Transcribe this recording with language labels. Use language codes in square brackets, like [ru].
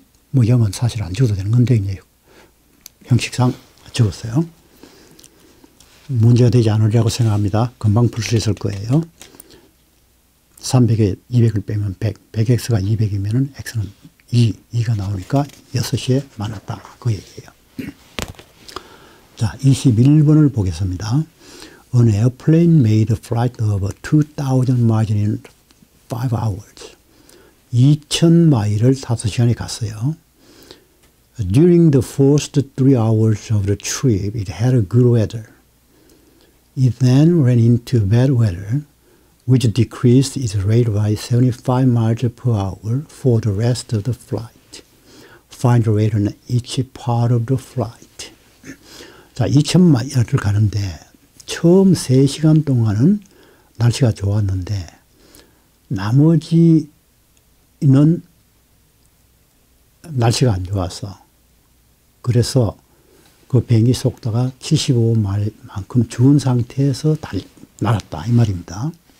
[ko] 뭐 0은 사실 안 적어도 되는 건데 이제 형식상 적었어요. 문제가 되지 않으리라고 생각합니다. 금방 풀 수 있을 거예요. 300에 200을 빼면 100, 100x가 200이면 x는 2가 나오니까 6시에 만났다. 그 얘기예요. 자, 21번을 보겠습니다. [en] An airplane made a flight of 2,000 miles in 5 hours. [ko] 2,000마일을 5시간에 갔어요. [en] During the first 3 hours of the trip, it had a good weather. It then ran into bad weather, which decreased its rate by 75 miles per hour for the rest of the flight. Find the rate on each part of the flight. [ko] 자, 2,000마일을 가는데 처음 3시간 동안은 날씨가 좋았는데 나머지는 날씨가 안 좋았어. 그래서 그 비행기 속도가 75마일만큼 준 상태에서 날았다 이 말입니다.